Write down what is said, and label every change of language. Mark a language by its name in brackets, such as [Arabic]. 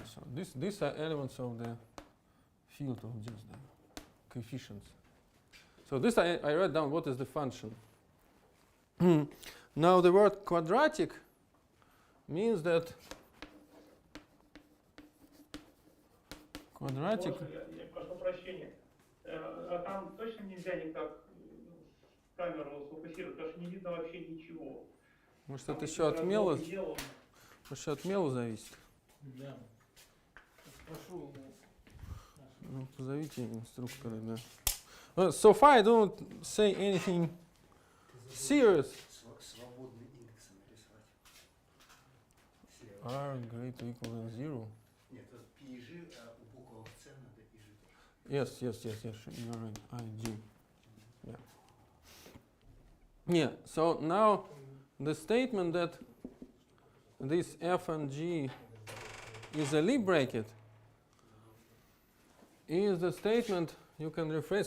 [English] So these are elements of the field of just the coefficients. So this I write down what is the function. Now the word quadratic means that quadratic. [Russian] Можно, я прошу прощения. А там точно нельзя никак камеру сфокусировать, потому что не видно вообще ничего. Может, это еще от мела? Может, от мела зависит? Да. Спрошу. Ну, позовите инструктора, да. [English] So far I don't say anything serious. [Russian] Свободный индекс нарисовать. [English] R greater or equal than 0. [Russian] Нет, вот P и G, а у буквы C надо и G тоже. [English] Yes, you're right. IG. Yeah. Yeah, so now the statement that this F and G is a Lie bracket is the statement you can rephrase.